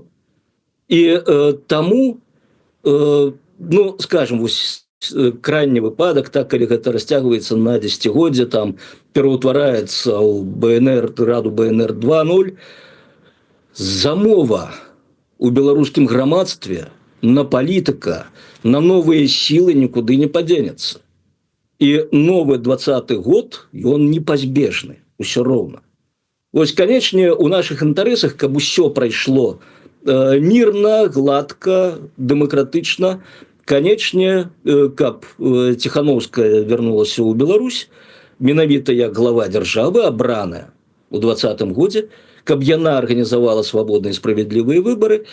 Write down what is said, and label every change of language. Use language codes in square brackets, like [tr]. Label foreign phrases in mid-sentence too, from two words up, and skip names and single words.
[be] І таму, ну, скажем, вось крайні выпадак, так, калі гэта расцягваецца на дзесяцігоддзе, там пераўтвараецца ў БНР, раду БНР 2.0, замова у беларускім грамадстве [ru] на политика, на новые силы никуда не поденется. И новый 20-й год, он непозбежный, все ровно. [be] Вось, канечне, у наших інтарэсах, каб усё прайшло мирно, гладко, дэмакратычна, канечне, каб Ціхановская вярнулася ў Беларусь, менавіта як глава дзяржавы, абраная у 20-м годзе, каб яна арганізавала свабодныя справядлівыя выбары.